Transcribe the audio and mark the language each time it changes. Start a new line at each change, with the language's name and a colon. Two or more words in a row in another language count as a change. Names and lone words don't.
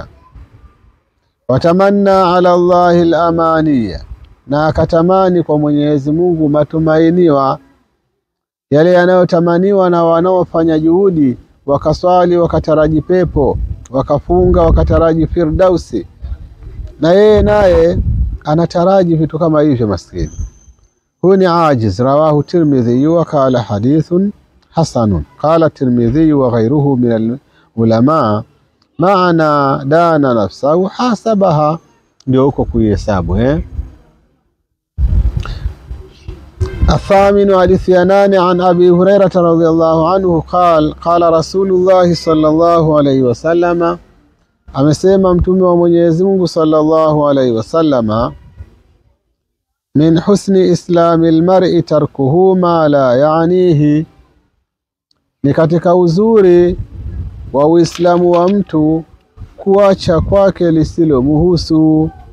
Arabic: وتمنى على الله الأماني,
Swahili: na akatamani kwa Mwenyezi Mungu matumainiwa, yale yanayotamaniwa na wanaofanya juhudi, wakaswali wakataraji pepo, wakafunga wakataraji firdausi, na yeye naye anataraji vitu kama hivyo. Maskini huyu ni ajiz.
Arabic: رواه الترمذي وقال حديث حسن. قال الترمذي وغيره من العلماء معنى دان نفسه حاسبها,
Swahili: ndio huko kuhesabu.
Arabic: الثامن حديث 8 عن أبي هريرة رضي الله عنه قال: قال رسول الله صلى الله عليه وسلم,
Swahili: amesema mtume wa Mwenyezi Mungu
Arabic: صلى الله عليه وسلم, من حسن إسلام المرء تركه ما لا يعنيه,
Swahili: ni katika uzuri wa Uislamu wa mtu kuacha kwake lisilomhusu.